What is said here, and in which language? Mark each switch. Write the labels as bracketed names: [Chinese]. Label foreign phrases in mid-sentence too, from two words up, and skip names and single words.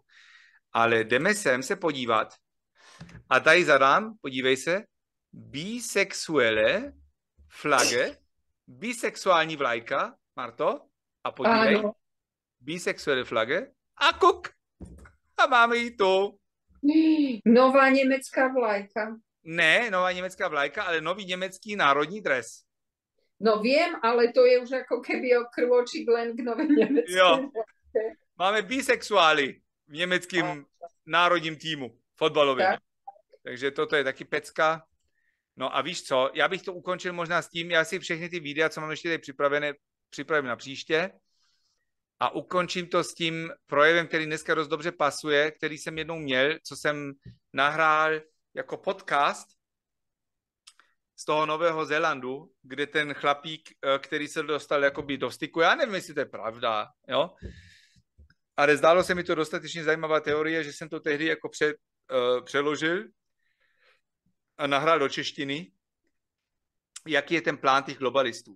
[Czech] Ale jdeme sem se podívat. A tady zadám, podívej se, [German] bisexuelle flagge, [Czech] bisexuální vlajka, Marto, a podívej, ano. [German] Bisexuelle flagge, [Czech] a kuk, a máme ji tu. Nová německá vlajka. Ne, nová německá vlajka, ale nový německý národní dres. [Slovak] No viem, ale to je už ako keby krôčik len k novej nemeckej. [Czech] Jo, máme bisexuály v německém národním týmu, fotbalovém. Tak. Takže toto je taky pecka. No a víš co, já bych to ukončil možná s tím, já si všechny ty videa, co mám ještě tady připravím na příště a ukončím to s tím projevem, který dneska dost dobře pasuje, který jsem jednou měl, co jsem nahrál jako podcast z toho Nového Zélandu, kde ten chlapík, který se dostal jakoby do styku, já nevím, jestli to je pravda, jo, ale zdálo se mi to dostatečně zajímavá teorie, že jsem to tehdy jako přeložil a nahrál do češtiny, jaký je ten plán těch globalistů.